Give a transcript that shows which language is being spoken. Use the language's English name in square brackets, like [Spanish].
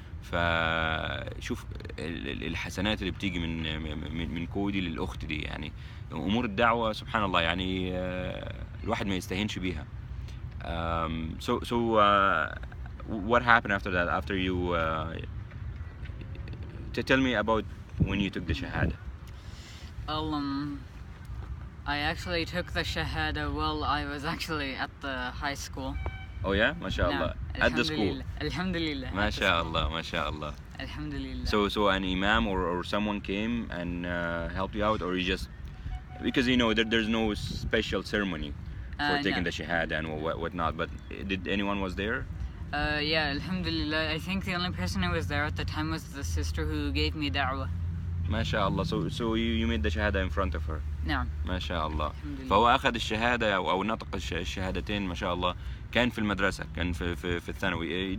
[Arabic] فشوف الحسنات اللي بتيجي من كودي للأخت دي، يعني أمور الدعوة سبحان الله يعني الواحد ما يستهينش بيها. [English] So what happened after that? After you tell me about when you took the shahada. I actually took the shahada while I was actually at the high school. Oh yeah, mashallah. At the school. [Arabic] Alhamdulillah. Mashallah, mashallah. Alhamdulillah. [English] So an imam or someone came and helped you out, or you just, because you know there's no special ceremony for taking the shahada and whatnot, but did anyone was there? Yeah, alhamdulillah. I think the only person who was there at the time was the sister who gave me da'wah. [Arabic] ما شاء الله. [English] So you made the shahada in front of her. [Arabic] نعم. ما شاء الله. فهو أخذ الشهادة أو نطق الشهادتين ما شاء الله. كان في المدرسة، كان في الثانوي.